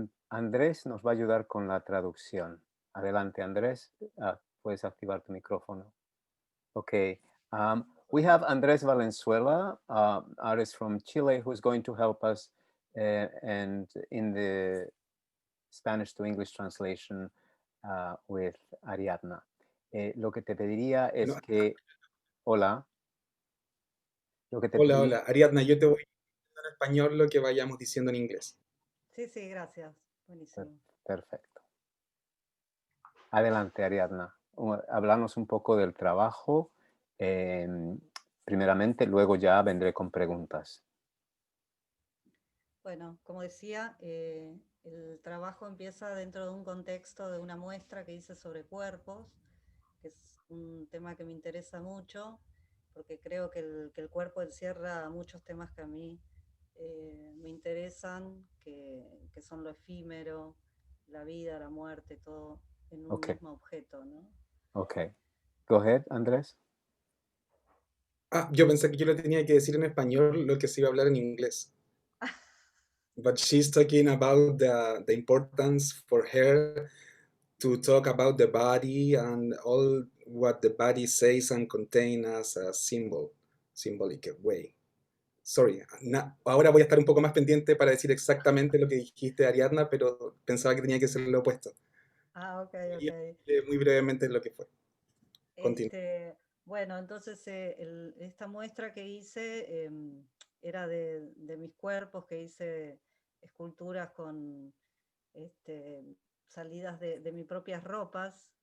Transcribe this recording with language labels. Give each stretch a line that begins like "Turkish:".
Spanish: Andrés nos va a ayudar con la traducción. Adelante, Andrés. Puedes activar tu micrófono.
English: Okay. We have Andrés Valenzuela, artist from Chile, who's going to help us and in the Spanish to English translation with Ariadna.
Spanish: Lo que te pediría es que... Hola. Hola, Ariadna, yo te voy diciendo en español lo que vayamos diciendo en inglés. Sí, gracias. Buenísimo. Perfecto. Adelante, Ariadna. Háblanos un poco del trabajo. Primeramente, luego ya vendré con preguntas. Bueno, como decía, el trabajo empieza dentro de un contexto de una muestra que hice sobre cuerpos, que es un tema que me interesa mucho, porque creo que el cuerpo encierra muchos temas que a mí me interesan, que son lo efímero, la vida, la muerte, todo en un mismo objeto, ¿no?
English: Okay. Go ahead, Andrés.
Spanish: Yo pensé que yo le tenía que decir en español lo que se iba a hablar en inglés.
English: But she's talking about the importance for her to talk about the body and all what the body says and contains as a symbolic way.
Spanish: Sorry, ahora voy a estar un poco más pendiente para decir exactamente lo que dijiste, Ariadna, pero pensaba que tenía que ser lo opuesto.
English: Ok.
Spanish: Muy brevemente lo que fue. Bueno, entonces esta muestra que hice era de mis cuerpos, que hice esculturas con salidas de mis propias ropas.